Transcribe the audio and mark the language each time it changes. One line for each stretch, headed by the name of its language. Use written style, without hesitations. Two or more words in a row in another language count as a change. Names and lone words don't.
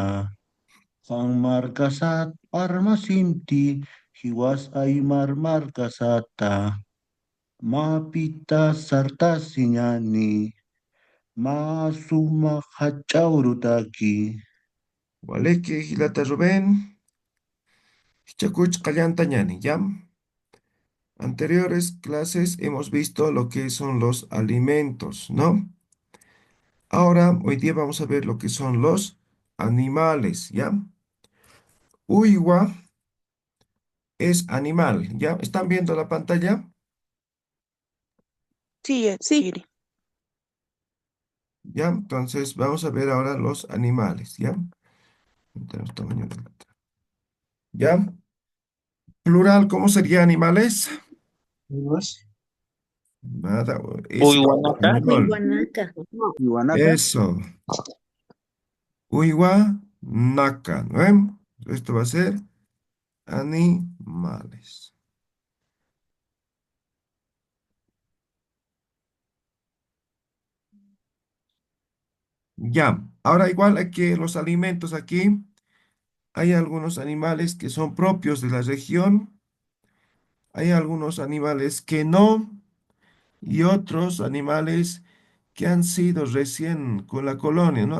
Aymara: Ang markasat armasinti, hiwas aymar markasata. Mapita sartasiñani. Masuma hachaurutaki. Waliki, Gilata Rubén. Hichakuch Kallantañani,
Spanish: ¿ya? Anteriores clases hemos visto lo que son los alimentos, ¿no? Ahora, hoy día vamos a ver lo que son los animales, ¿ya? Uywa es animal, ¿ya? ¿Están viendo la pantalla? Sí, Yatichiri. ¿Ya? Entonces, vamos a ver ahora los animales, ¿ya? Tenemos tamaño de letra. ¿Ya? Plural, ¿cómo sería animales? Nada, es
Aymara: Uywanaka.
Spanish: español.
Aymara: Iwanaka,
Spanish: Eso.
Aymara: Uywa, naka,
Spanish: ¿no? Esto va a ser animales. Ya, ahora igual hay que los alimentos aquí, hay algunos animales que son propios de la región, hay algunos animales que no, y otros animales que han sido recién con la colonia, ¿no?